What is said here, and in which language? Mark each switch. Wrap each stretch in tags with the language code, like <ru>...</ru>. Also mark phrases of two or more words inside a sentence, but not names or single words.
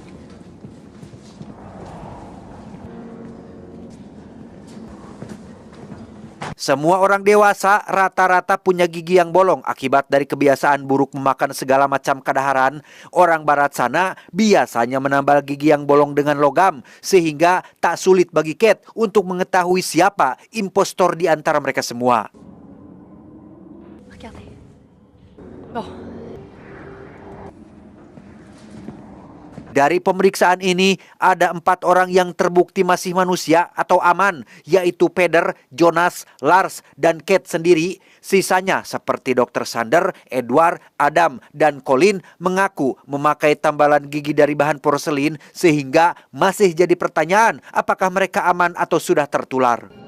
<id>Semua orang dewasa rata-rata punya gigi yang bolong akibat dari kebiasaan buruk memakan segala macam kadaharan. Orang barat sana biasanya menambal gigi yang bolong dengan logam, sehingga tak sulit bagi Kate untuk mengetahui siapa impostor di antara mereka semua.</id> <fr>Regardez. Bon.</fr> <id>Dari pemeriksaan ini, ada 4 orang yang terbukti masih manusia atau aman, yaitu Peder, Jonas, Lars, dan Kate sendiri. Sisanya seperti Dr. Sander, Edward, Adam, dan Colin mengaku memakai tambalan gigi dari bahan porselin, sehingga masih jadi pertanyaan apakah mereka aman atau sudah tertular.</id>